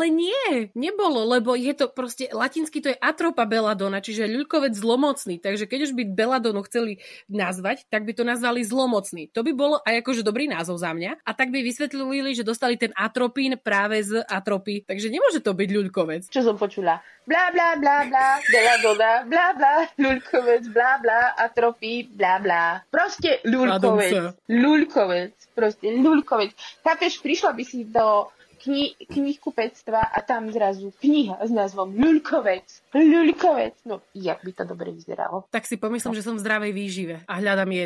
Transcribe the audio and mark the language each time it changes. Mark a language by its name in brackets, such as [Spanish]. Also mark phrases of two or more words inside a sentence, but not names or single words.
[Slovak] Ale nie, nebolo, lebo je to proste, latinsky to je Atropa Belladona, čiže Ľuľkovec zlomocný. Takže keď už by Belladonu chceli nazvať, tak by to nazvali zlomocný. To by bolo aj akože dobrý názov za mňa. A tak by vysvetlili, že dostali ten atropín práve z atropy. Takže nemôže to byť Ľuľkovec. Čo som počula? Bla bla bla bla, Belladona, bla bla, Ľuľkovec, bla bla, atropy, bla bla. Proste Ľuľkovec, proste Ľuľkovec. Chápeš, prišla by si do knihkupectva a tam zrazu kniha s názvom Ľuľkovec. No, jak by to dobre vyzeralo. Tak si pomyslím, že som v zdravej výžive a hľadám jedy.